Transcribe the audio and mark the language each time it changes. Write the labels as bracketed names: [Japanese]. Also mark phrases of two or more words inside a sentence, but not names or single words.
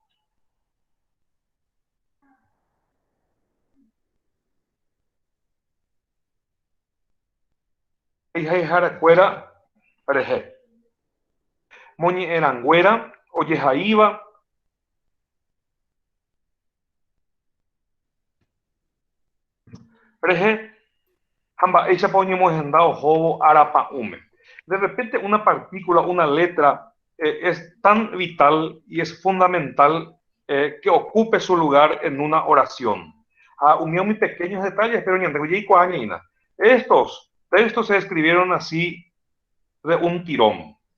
[Guarani] Harakuéra rehe. Moñe'ẽranguéra ojehaíva. Rehe. Hamba'éichapa oñemohendao hobo arapa'ũme. [Spanish] De repente una partícula, una letra es tan vital y es fundamental que ocupe su lugar en una oración. Unió muy pequeños detalles, pero estos textos se escribieron así de un tirón.